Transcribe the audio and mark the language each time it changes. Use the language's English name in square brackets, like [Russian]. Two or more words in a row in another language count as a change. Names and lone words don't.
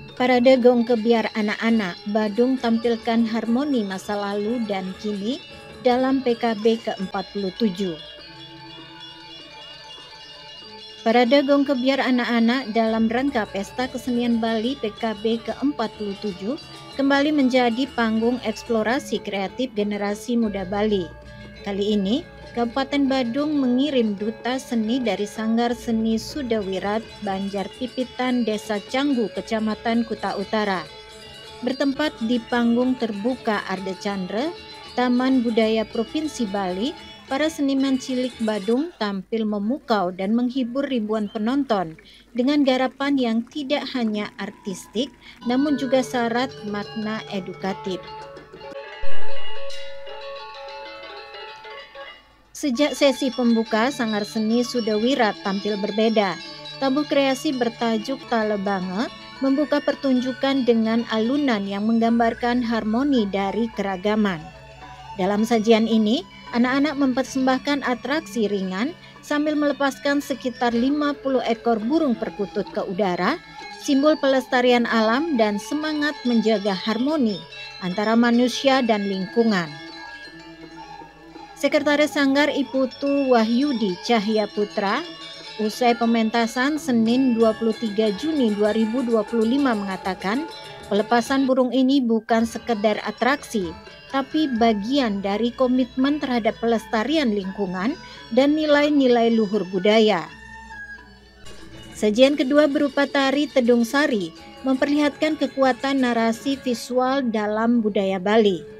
[Indonesian] Parade Gong Kebiar anak-anak Badung tampilkan harmoni masa lalu dan kini dalam PKB ke-47. Parade Gong Kebiar anak-anak dalam rangka Pesta Kesenian Bali PKB ke-47 kembali menjadi panggung eksplorasi kreatif generasi muda Bali. Kali ini, Kabupaten Badung mengirim duta seni dari Sanggar Seni Sudawirat Banjar Pipitan Desa Canggu, Kecamatan Kuta Utara. Bertempat di panggung terbuka Arde Chandra, Taman Budaya Provinsi Bali, para seniman cilik Badung tampil memukau dan menghibur ribuan penonton dengan garapan yang tidak hanya artistik, namun juga syarat makna edukatif. Sejak sesi pembuka, Sanggar Seni Sudawirat tampil berbeda. Tabuh kreasi bertajuk Talebange membuka pertunjukan dengan alunan yang menggambarkan harmoni dari keragaman. Dalam sajian ini, anak-anak mempersembahkan atraksi ringan sambil melepaskan sekitar 50 ekor burung perkutut ke udara, simbol pelestarian alam dan semangat menjaga harmoni antara manusia dan lingkungan. Sekretaris Sanggar Iputu Wahyudi Cahya Putra, usai pementasan Senin 23 Juni 2025 mengatakan, pelepasan burung ini bukan sekedar atraksi, tapi bagian dari komitmen terhadap pelestarian lingkungan dan nilai-nilai luhur budaya. Sajian kedua berupa tari Tedung Sari, memperlihatkan kekuatan narasi visual dalam budaya Bali.